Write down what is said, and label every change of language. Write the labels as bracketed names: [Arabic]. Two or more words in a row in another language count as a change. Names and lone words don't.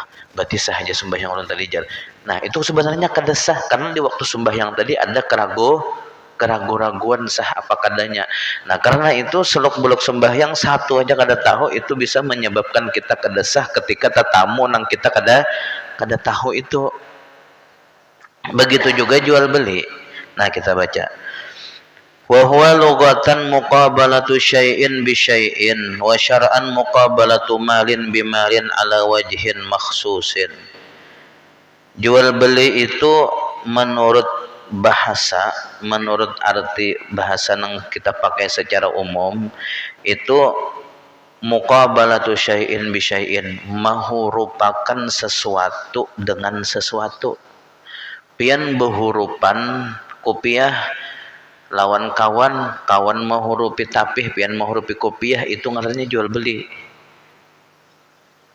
[Banjar] Berarti sah aja sembahyang ulun tadi jar. Nah, itu sebenarnya kada sah karena di waktu sembahyang tadi ada keraguan sah apa kadanya. Nah, karena itu selok belok sembahyang satu aja kada tahu, itu bisa menyebabkan kita kada sah ketika tetamu nang kita kada tahu itu. [Indonesian] Begitu juga jual beli. Nah, kita baca. [Arabic] وهو لغة مقابلة شيء بشيء وشرعا مقابلة مال بمال على وجه مخصوص. [Indonesian] Jual beli itu menurut bahasa, menurut arti bahasa yang kita pakai secara umum, itu [Arabic] مقابلة شيء بشيء, [Indonesian] menghurupakan sesuatu dengan sesuatu. [Banjar] Pian berhurupan kopiah lawan kawan menghurupi tapih, pian menghurupi kopiah, itu ngarannya jual beli.